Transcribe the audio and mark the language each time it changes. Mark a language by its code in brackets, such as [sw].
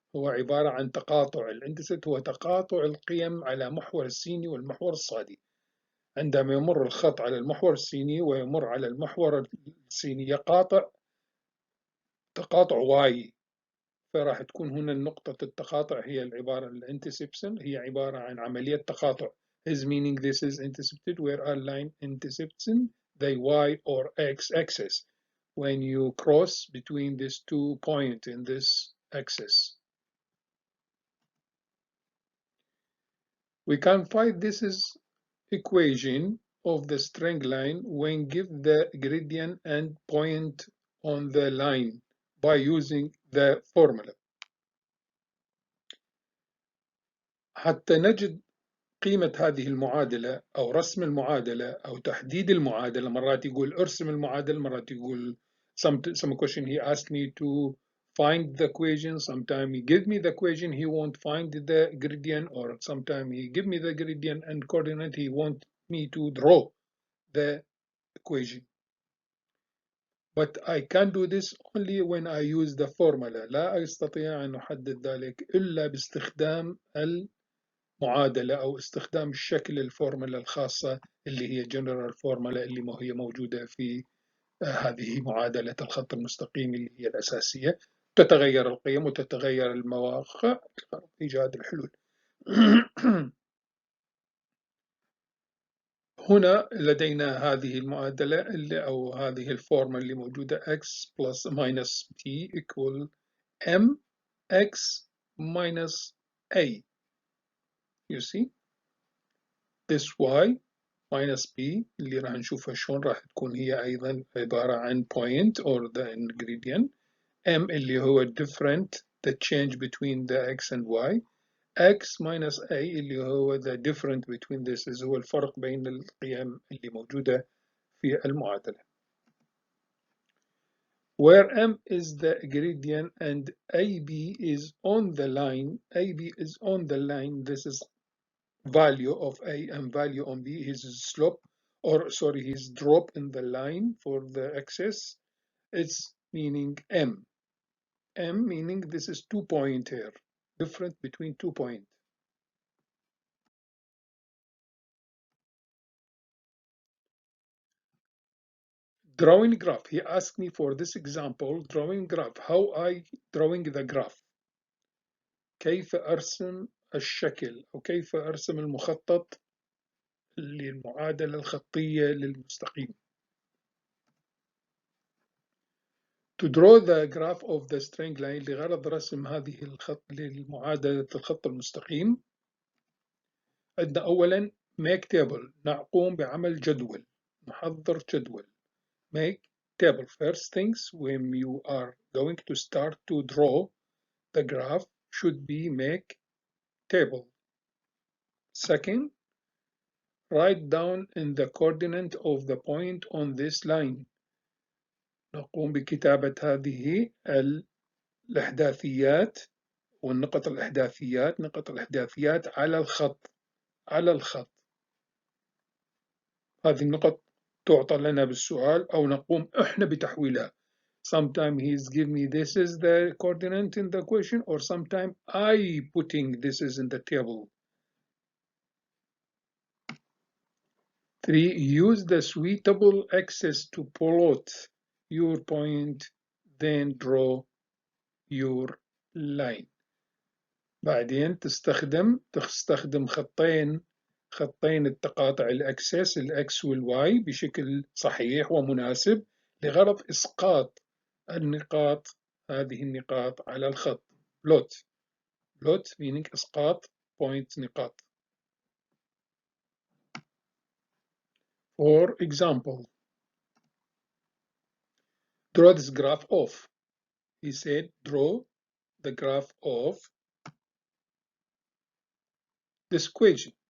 [ar] هو عبارة عن تقاطع. الانترسبت هو تقاطع القيم على محور السيني والمحور الصادي. عندما يمر الخط على المحور السيني ويمر على المحور السيني يقاطع تقاطع واي، فراح تكون هنا نقطة التقاطع هي العبارة الانترسبشن، هي عبارة عن عملية تقاطع. [en] Is meaning this is intercepted where a line intercepting the y or x axis when you cross between these 2 points in this axis. We can find this is equation of the straight line when give the gradient and point on the line by using the formula. [ar] حتى نجد قيمة هذه المعادلة أو رسم المعادلة أو تحديد المعادلة. مرات يقول ارسم المعادلة، مرات يقول [en] some question he asked me to find the equation, sometimes he give me the equation, he won't find the gradient, or sometimes he give me the gradient and coordinate, he want me to draw the equation. But I can do this only when I use the formula. [ar] لا أستطيع أن أحدد ذلك إلا باستخدام معادلة أو استخدام الشكل الفورمولا الخاصة اللي هي [en] general formula [ar] اللي هي موجودة في هذه معادلة الخط المستقيم اللي هي الأساسية. تتغير القيم وتتغير المواقع إيجاد الحلول. هنا لدينا هذه المعادلة أو هذه الفورمولا اللي موجودة [en] x plus minus t equal mx minus a. You see this y minus b [ar] اللي راح نشوفها شلون راح تكون هي أيضا عبارة عن [en] point or the ingredient. m [ar] اللي هو [en] different the change between the x and y. x minus a [ar] اللي هو [en] the different between this [ar] هو الفرق بين القيم اللي موجودة في المعادلة. [en] Where m is the gradient and ab is on the line, ab is on the line, this is value of a and value on b, his slope, or sorry, his drop in the line for the axis, it's meaning m. M meaning this is 2 point here, different between 2 points. Drawing graph, he asked me for this example, drawing graph, how I drawing the graph. [ar] كيف أرسم الشكل أو كيف أرسم المخطط للمعادلة الخطية للمستقيم. [en] To draw the graph of the straight line [ar] لغرض رسم هذه الخط للمعادلة الخط المستقيم. عندنا أولا [en] make table، [ar] نقوم بعمل جدول، نحضر جدول. [en] Make table. First things when you are going to start to draw the graph should be make table. Second, write down in the coordinate of the point on this line. [ar] نقوم بكتابة هذه الإحداثيات والنقط الإحداثيات، نقط الإحداثيات على الخط، على الخط. هذه النقط تعطى لنا بالسؤال أو نقوم إحنا بتحويلها. [en] Sometimes he's give me this is the coordinate in the question, or sometimes I putting this is in the table. 3. Use the suitable axis to plot your point, then draw your line. [ar] بعدين تستخدم خطين التقاطع الأكسس الأكس والواي بشكل صحيح ومناسب لغرض إسقاط النقاط، هذه النقاط على الخط. [en] plot. plot meaning إسقاط point نقاط. For example, draw this graph of. He said, draw the graph of this equation.